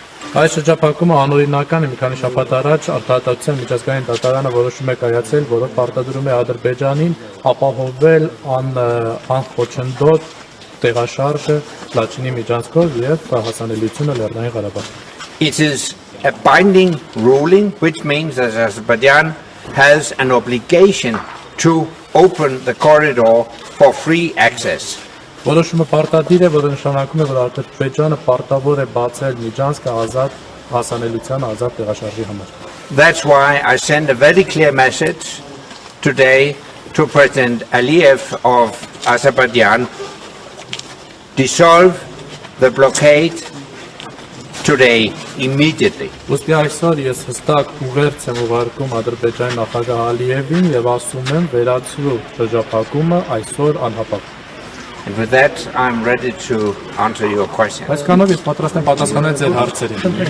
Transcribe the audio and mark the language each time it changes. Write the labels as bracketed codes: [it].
[hy] Այս շրջափակումը անօրինական է, մի քանի շաբաթ առաջ Արտահայտության միջազգային դատարանը որոշում է կայացել, որով պարտադրում է Ադրբեջանին ապահովել անխոչնդոտ տեղաշարժը Լաչինի միջանցքով եւ հասանելիությունը Լեռնային Ղարաբաղ։ [en] It is a binding ruling, which means that Azerbaijan has an obligation to open the corridor for free access. [hy] Որոշումը պարտադիր է, որը նշանակում է, որ Ադրբեջանը պարտավոր է բացել միջանցքը ազատ հասանելիության ազատ տեղաշարժի համար։ [en] That's why I send a very clear message today to President Aliyev of Azerbaijan: dissolve the blockade today, immediately. [hy] Ոստի այսօր ես հստակ ուղերձ եմ ուղարկում Ադրբեջանի նախագահ Ալիևին եւ ասում եմ վերացրու շրջափակումը այսօր անհապաղ։ [en] And with that, I'm ready to answer your question. [hy] Այսքանով ես պատրաստ եմ պատասխանել ձեր հարցերին։